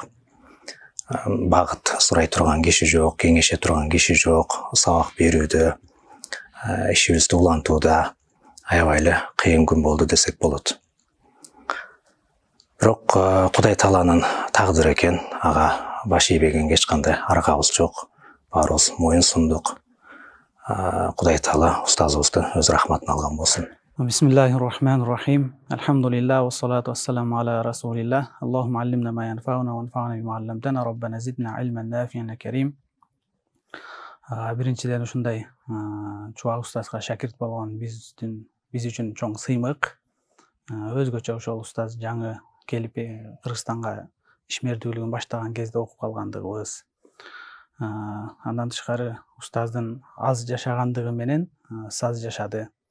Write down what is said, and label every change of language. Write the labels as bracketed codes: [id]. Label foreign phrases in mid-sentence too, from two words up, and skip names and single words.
[ky] Багыт сурай турган киши жок, кеңеше турган киши жок, сабак берүүдө, ишибизди улантууда аябай эле кыйын күн болду десек болот. Бирок Кудай Тааланын тагдыры экен, ага баш ийбегенге эч кандай аргабыз жок. Баарыбыз моюн сундук. Кудай Таала устазыбызды өз рахматына алган болсун. [ar] بسم الله الرحمن الرحيم. الحمد لله والصلاة والسلام على رسول الله. اللهم علمنا ما ينفعنا وانفعنا بما علمتنا. ربنا زدنا علما نافعا كريم. [ky] Биринчиден ушундай Чубак устазга шакирт болгон биз үчүн чоң сыймык. Өзгөчө ошол устаз жаңы келип Кыргызстанга ишмердүүлүгүн баштаган кезде окуп калгандыгыбыз. Андан тышкары устаздын аз жашагандыгы менен саз жашады.